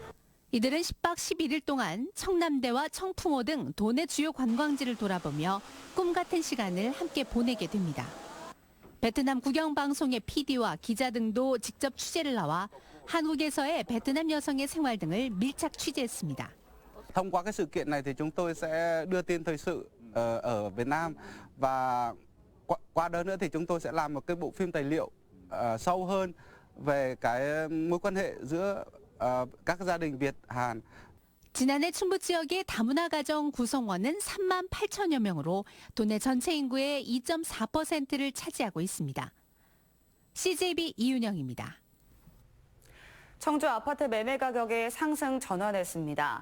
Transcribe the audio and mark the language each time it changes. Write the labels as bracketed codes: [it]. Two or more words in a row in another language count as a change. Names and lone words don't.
[ko] 이들은 10박 11일 동안 청남대와 청풍호 등 도내 주요 관광지를 돌아보며 꿈 같은 시간을 함께 보내게 됩니다. 베트남 국영방송의 PD와 기자 등도 직접 취재를 나와 한국에서의 베트남 여성의 생활 등을 밀착 취재했습니다. [vi] Thông qua cái sự kiện này thì chúng tôi sẽ đưa tin thời sự ở Việt Nam và qua đó nữa thì chúng tôi sẽ làm một cái bộ phim tài liệu sâu hơn về cái mối quan hệ giữa các gia đình Việt Hàn. [ko] 지난해 충북 지역의 다문화 가정 구성원은 3만 8천여 명으로 도내 전체 인구의 2.4%를 차지하고 있습니다. CJB 이윤영입니다. 청주 아파트 매매 가격이 상승 전환했습니다.